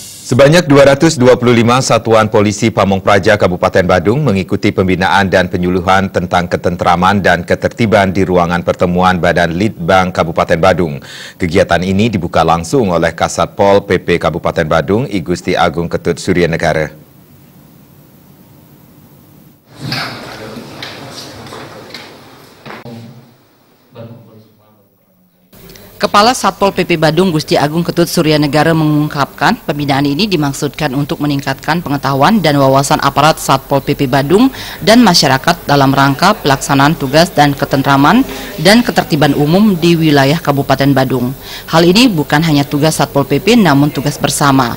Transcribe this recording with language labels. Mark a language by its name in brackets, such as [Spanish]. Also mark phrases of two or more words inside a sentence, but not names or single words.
[Indonesian] Sebanyak 225 satuan polisi Pamong Praja Kabupaten Badung mengikuti pembinaan dan penyuluhan tentang ketentraman dan ketertiban di ruangan pertemuan Badan Litbang Kabupaten Badung. Kegiatan ini dibuka langsung oleh Kasat Pol PP Kabupaten Badung, I Gusti Agung Ketut Suryanegara. Kepala Satpol PP Badung Gusti Agung Ketut Suryanegara mengungkapkan pembinaan ini dimaksudkan untuk meningkatkan pengetahuan dan wawasan aparat Satpol PP Badung dan masyarakat dalam rangka pelaksanaan tugas dan ketentraman dan ketertiban umum di wilayah Kabupaten Badung. Hal ini bukan hanya tugas Satpol PP namun tugas bersama.